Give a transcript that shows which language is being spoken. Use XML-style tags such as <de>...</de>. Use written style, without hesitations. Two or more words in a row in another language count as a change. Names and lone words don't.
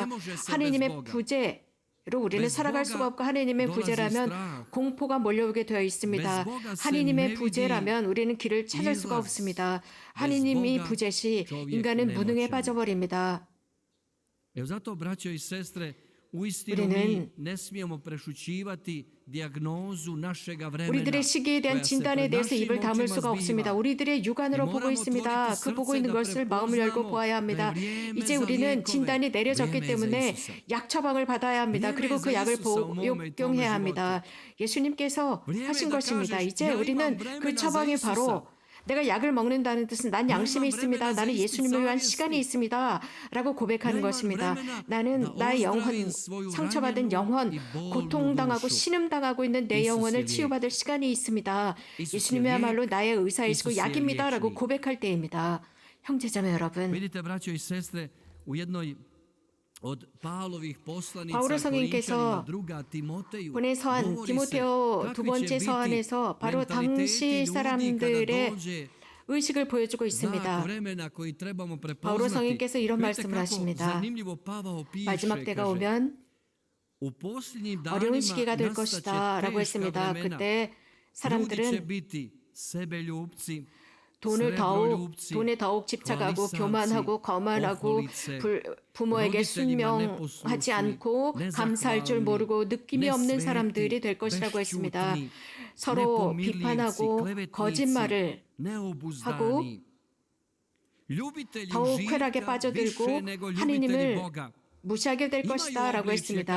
<ko>하느님의 부재로 우리는 살아갈 수가 없고 하느님의 부재라면 공포가 몰려오게 되어 있습니다. 하느님의 부재라면 우리는 길을 찾을 수가 없습니다. 하느님이 부재시 인간은 무능에 빠져버립니다.</ko> <hr>uistinu</hr> <ko>우리는</ko> <hr>mi ne smijemo prešućivati dijagnozu našega vremena.</hr> <ko>우리들의 시기에 대한</ko> <hr>koja se</hr> <ko>진단에</ko> <hr>pred</hr> <ko>대해서</ko> <hr>našim</hr> <ko>입을 다물</ko> <hr>očima</hr> <ko>수가 없습니다.</ko> <hr>zbiva.</hr> <ko>우리들의 육안으로 보고 있습니다. 그 보고 있는 것을 마음을 열고 보아야 합니다. 이제 우리는 진단이 내려졌기 때문에 약 처방을 받아야 합니다. 그리고 그 약을 복용해야 합니다. 예수님께서 하신 것입니다. 이제 우리는 그 처방이 바로 내가 약을 먹는다는 뜻은 난 양심이 있습니다. 나는 예수님을 위한 시간이 있습니다. 라고 고백하는 것입니다. 나는 나의 영혼, 상처받은 영혼, 고통당하고 신음당하고 있는 내 영혼을 치유받을 시간이 있습니다. 예수님이야말로 나의 의사이시고 약입니다. 라고 고백할 때입니다. 형제자매 여러분,</ko> <hr>Vidite, braćo i sestre, u jednoj od Pavlovih poslanica</hr> <ko>바오로 성인께서</ko> <hr>Korinčanima druga Timoteju</hr> <ko>보내서한</ko> <hr>govori se</hr> <ko>디모테오 두</ko> <hr>kakvi će</hr> <ko>번째</ko> <hr>biti</hr> <ko>서한에서 바로</ko> <hr>mentaliteti</hr> <ko>당시</ko> <hr>ljudi kada</hr> <ko>사람들의</ko> <hr>dođe</hr> <ko>의식을 보여주고</ko> <hr>znak</hr> <ko>있습니다.</ko> <hr>vremena koji trebamo</hr> <ko>바오로</ko> <hr>prepoznati.</hr> <ko>성인께서 이런</ko> <hr>Vidite</hr> <ko>말씀을</ko> <hr>kako</hr> <ko>하십니다.</ko> <hr>zanimljivo Pavao piše,</hr> <ko>마지막 때가</ko> <hr>kaže,</hr> <ko>오면</ko> <hr>u posljednjim</hr> <ko>어려운</ko> <hr>danima</hr> <ko>시기가 될</ko> <hr>nastat</hr> <ko>것이다</ko> <hr>će</hr> <ko>라고</ko> <hr>teška</hr> <ko>했습니다.</ko> <hr>vremena.</hr> <ko>그때</ko> <hr>Ljudi će</hr> <ko>사람들은</ko> <hr>biti sebeljubci,</hr> <ko>돈에 더욱 집착하고 교만하고 거만하고 부모에게 순명하지 않고 감사할 줄 모르고 느낌이 없는 사람들이 될 것이라고 했습니다. 서로 비판하고 거짓말을 하고 더욱 쾌락에 빠져들고 하느님을 무시하게 될 것이다 라고 했습니다.</ko>